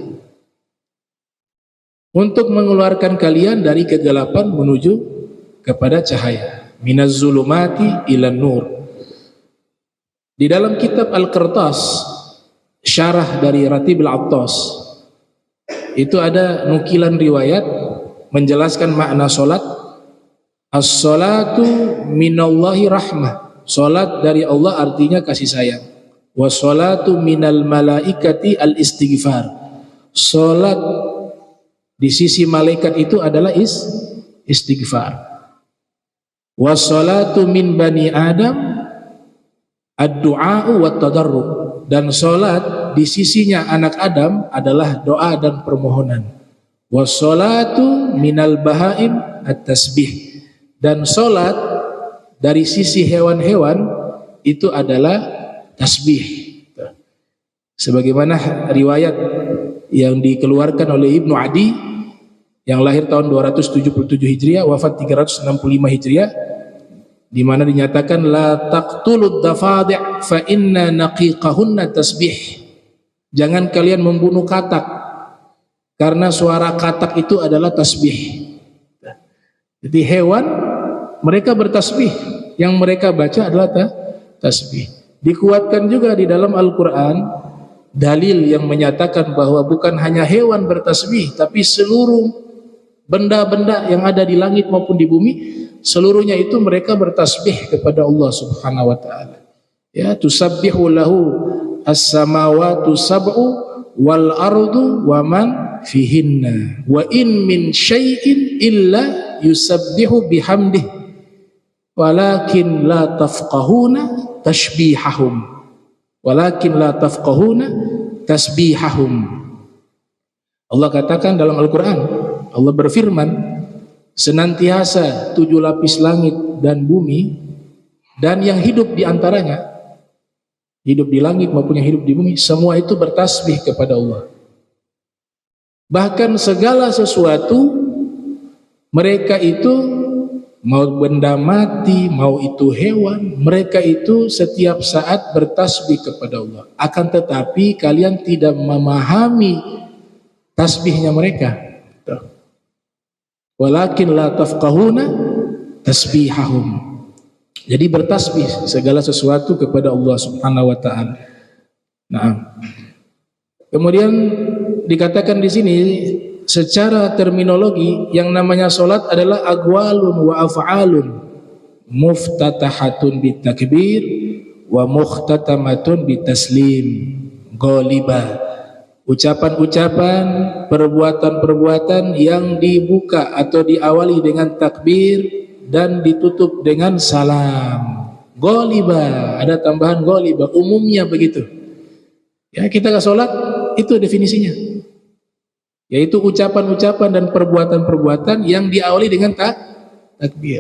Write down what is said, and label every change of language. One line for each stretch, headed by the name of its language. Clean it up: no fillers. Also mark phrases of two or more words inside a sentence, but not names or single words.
Indonesian: Untuk mengeluarkan kalian dari kegelapan menuju kepada cahaya.
Arabic: من الظلمات إلى النور.
Indonesian: Di dalam kitab Al-Qirtas, syarah dari Ratib Al-Attas, itu ada nukilan riwayat menjelaskan makna salat.
Arabic: الصلاة من الله رحمة,
Indonesian: salat dari Allah artinya kasih sayang.
Arabic: والصلاة من الملائكة الاستغفار,
Indonesian: salat di sisi malaikat itu adalah istighfar.
Arabic: والصلاة من بني آدم الدعاء والتضرع,
Indonesian: dan salat di sisinya anak Adam adalah doa dan permohonan.
Arabic: والصلاة من البهائم التسبيح.
Indonesian: Dan salat dari sisi hewan-hewan itu adalah tasbih. Sebagaimana riwayat yang dikeluarkan oleh Ibnu Adi yang lahir tahun 277 Hijriah, wafat 365 Hijriah, di mana dinyatakan
Arabic: لا تقتلوا الضفادع فإن نقيقهن تسبيح.
Indonesian: Jangan kalian membunuh katak karena suara katak itu adalah tasbih. Jadi hewan mereka bertasbih, yang mereka baca adalah tasbih. Dikuatkan juga di dalam Al-Qur'an dalil yang menyatakan bahwa bukan hanya hewan bertasbih, tapi seluruh benda-benda yang ada di langit maupun di bumi, seluruhnya itu mereka bertasbih kepada Allah
Arabic: سبحانه وتعالى. Ya, تسبح له السماوات السبع والأرض ومن فيهن وإن من شيء إلا يسبح بحمده ولكن لا تفقهون تسبيحهم. ولكن لا تفقهون تسبيحهم.
Indonesian: Allah katakan dalam Al-Quran, Allah berfirman, senantiasa 7 lapis langit dan bumi dan yang hidup di antaranya, hidup di langit maupun yang hidup di bumi, semua itu bertasbih kepada Allah. Bahkan segala sesuatu mereka itu, mau benda mati, mau itu hewan, mereka itu setiap saat bertasbih kepada Allah. Akan tetapi kalian tidak memahami tasbihnya mereka.
Arabic: ولكن لا تفقهون تسبيحهم.
Indonesian: Jadi bertasbih segala sesuatu kepada Allah
Arabic: سبحانه وتعالى.
Indonesian: Nah, kemudian dikatakan di sini secara terminologi yang namanya solat adalah
Arabic: أقوال وأفعال مفتتحة بالتكبير ومختتمة بالتسليم غالبا.
Indonesian: Ucapan-ucapan, perbuatan-perbuatan yang dibuka atau diawali dengan takbir dan ditutup dengan salam. Ghaliba, ada tambahan ghaliba, umumnya begitu. Ya, kita ke solat itu definisinya, yaitu ucapan-ucapan dan perbuatan-perbuatan yang diawali dengan takbir.